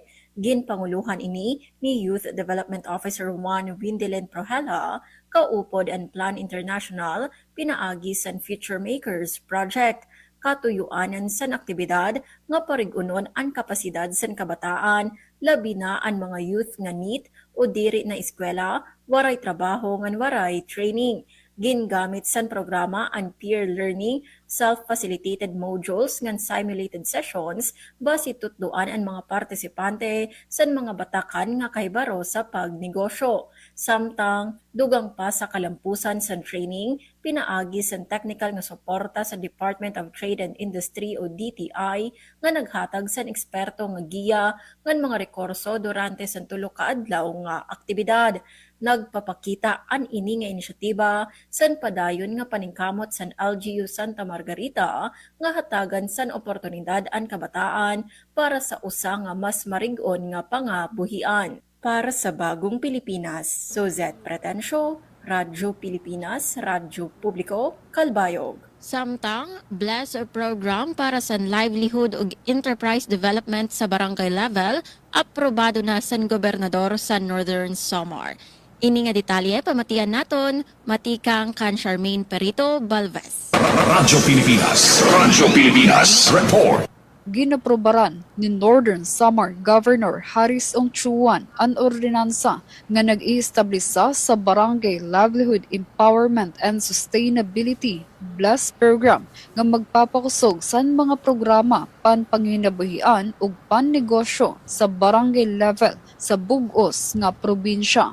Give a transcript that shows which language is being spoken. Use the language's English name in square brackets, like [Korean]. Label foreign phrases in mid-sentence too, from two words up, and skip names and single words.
[Waray] Ginpanguluhan ini ni Youth Development Officer Juan Windilen Prohela, kaupod and Plan International, pinaagi san Future Makers Project. Katuyuanan san aktibidad nga parigunon ang kapasidad san kabataan, labi na ang mga youth nga NEET o diri na eskwela, waray trabaho ngan waray training. Gingamit san programa ang [English] peer learning, self-facilitated modules [Waray] ngan [English] simulated sessions [Waray] basi tutduan ang mga partisipante san mga batakan nga kahibaro sa pagnegosyo. Samtang dugang pa sa kalampusan san training, pinaagi san technical nga suporta sa Department of Trade and Industry o DTI nga naghatag san eksperto nga giya ngan mga rekurso durante san tulo ka adlaw nga aktibidad. Nagpapakita an ini nga inisyatiba san padayon nga paningkamot san LGU Santa Margarita nga hatagan san oportunidad an kabataan para sa usa nga mas marig-on nga pangabuhian. Para sa Bagong Pilipinas, Suzette Pretensio, Radyo Pilipinas, Radyo Publiko, Kalbayog. Samtang, [English] bless a program [Waray] para sa livelihood ug [English] enterprise development [Waray] sa barangay level, aprobado na san gobernador sa Northern Samar. Ini nga detalye pamatian naton, matikang kan Charmaine Perito Balvez. Radyo Pilipinas Report. [Cebuano] Ginaprobaran ni Northern Samar Governor Haris Ongchuan ang ordinansa nga nag-iestablisa sa Barangay Livelihood Empowerment and Sustainability BLESS Program nga magpapakusog sa mga programa panpanginabuhian ug pannegosyo sa barangay level sa bug-os nga probinsya.